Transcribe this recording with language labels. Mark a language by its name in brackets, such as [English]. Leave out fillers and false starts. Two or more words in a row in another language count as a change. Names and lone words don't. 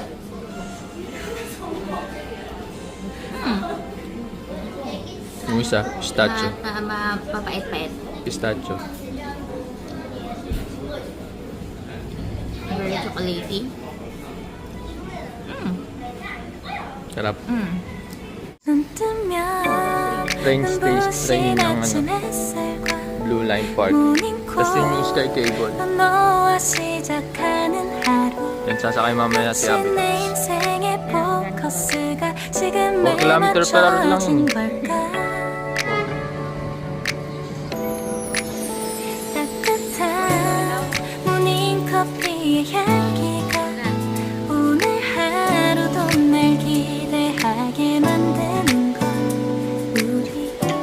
[Filipino] Yung isa, pistachio. Mapapait-pait. Pistachio. [English] Very chocolatey. [Filipino] Sarap. [Korean] 눈 뜨면 [English] Train station, train ng [Korean] 눈부신 햇살과 [English] Blue Line Park. [Filipino] Tapos yun yung Sky Cable. [Korean] 넌 너와 시작하는 하루 [Filipino] Yan, sasakay mamaya si Abby. [Korean] 내 인생의 포커스가 지금 [English] 4 kilometer per hour lang. [Korean] 맞춰진 걸까 따뜻한 모닝커피의 향기가 오늘 하루도 날 기대하게 만드는 건 우리